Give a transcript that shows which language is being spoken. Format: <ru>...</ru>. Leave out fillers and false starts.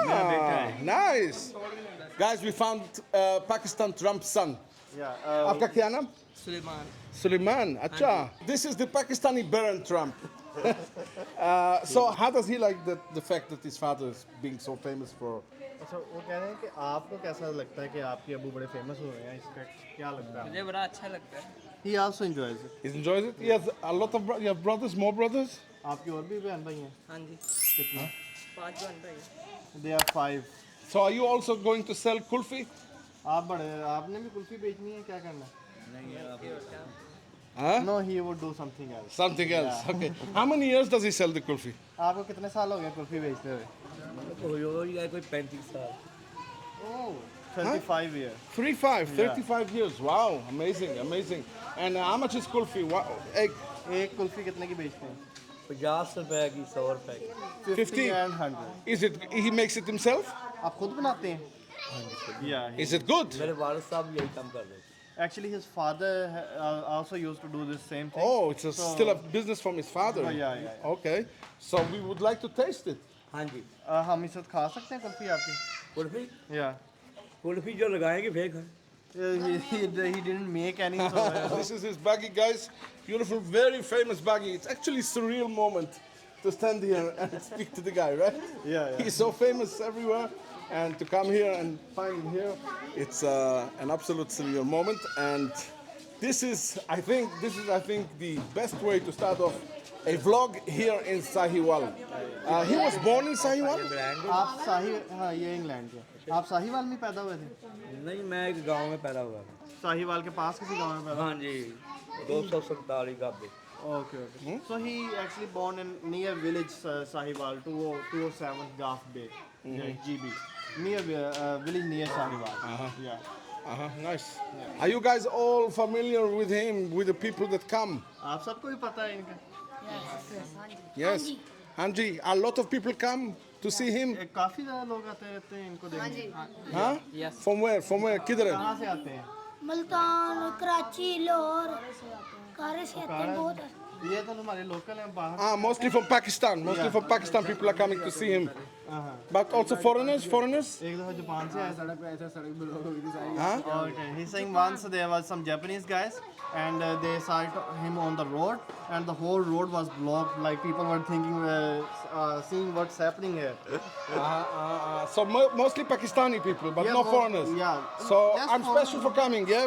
<en>Ah, nice. Guys, we found Pakistan Trump's son. Yeah.</en> <hi>आपका क्या नाम? Suleman</hi> <en>Suleiman. Acha. This is the Pakistani Baron Trump. So how does he like the fact that his father is being so famous for?</en> <hi>अच्छा वो कह रहे हैं कि आपको कैसा लगता है कि आपके अबू बड़े फेमस हो रहे हैं इसका क्या लगता है मुझे बड़ा अच्छा लगता है</hi> <en>He also enjoys it. He enjoys it. He has a lot of you have brothers, more brothers.</en> <hi>आपके और भी बहन भाई हैं हाँ जी कितना 5 घंटे हैं</hi> <en>They are 5. So are you also going to sell kulfi?</en> <hi>आप बड़े आपने भी कुल्फी बेचनी है क्या करना</hi> <en>Huh? No, he would do something else. Something else. Okay. How many years does he sell the kulfi?</en> <hi>आपको कितने साल हो गए कुल्फी बेचते हुए कोई 35 साल</hi> <en>Oh, 25 years. 35 years. Wow, amazing, amazing. And how much is kulfi? Wow,</en> <hi>एक कुल्फी कितने की बेचते हैं 50 रुपए की 100 रुपए की 50</hi> <en>and 100. Is it? He makes it himself?</en> <hi>आप खुद बनाते हैं Yeah.</hi> <en>Is it good?</en> <hi>मेरे वालिद साहब यही काम कर रहे थे</hi> <en>Actually, his father also used to do this same thing. Oh, it's still a business from his father. Oh, yeah. Okay. So we would like to taste it.</en> <hi>हाँ जी हम इस वक्त खा सकते हैं कुल्फी आपकी कुल्फी</hi> <en>Yeah. Kulfi जो लगाएंगे फिर खाएं He didn't make any. So, This is his baggy, guys. Beautiful, very famous baggy. It's actually a surreal moment to stand here and speak to the guy, right? Yeah. He's so famous everywhere, and to come here and find him here, it's an absolute surreal moment. And this is, I think, the best way to start off a vlog here in Sahiwal. He was born in Sahiwal.</en> <hi>आप साही हाँ ये England के आप साहीवाल में पैदा हुए थे नहीं मैं एक गांव में पैदा हुआ साहीवाल के पास किसी गांव में पैदा हाँ जी 247 गाबे</hi> <en>Okay. So he actually born in near village Sahiwal 207 Gaf Bay, GB. Near village near Sahiwal. Yeah. Nice. Are you guys all familiar with him, with the people that come?</en> <hi>आप सबको भी पता है इनका</hi> <en>Yes. Hanji, a lot of people come to see him.</en> <hi>काफी ज़्यादा लोग आते रहते हैं इनको देखने</hi> <en>Huh? Yes. From where? From where? Kidhar?</en> <hi>कहाँ से आते हैं मुल्तान कराची लाहौर कारे से आते हैं बहुत ये तो हमारे लोकल हैं बाहर</hi> <en>Mostly from Pakistan. Mostly from Pakistan people are coming to see him. But also foreigners?</en> <hi>एक दफा जापान से आए सड़क पे ऐसे सड़क पे लोग होगी</hi> <en>Huh? Okay, he's saying once there was some Japanese guys and they saw him on the road and the whole road was blocked like people were thinking seeing what's happening here. So mostly Pakistani people, but Yeah, no mo- foreigners. yeah. So Less I'm special for coming, yeah?</en>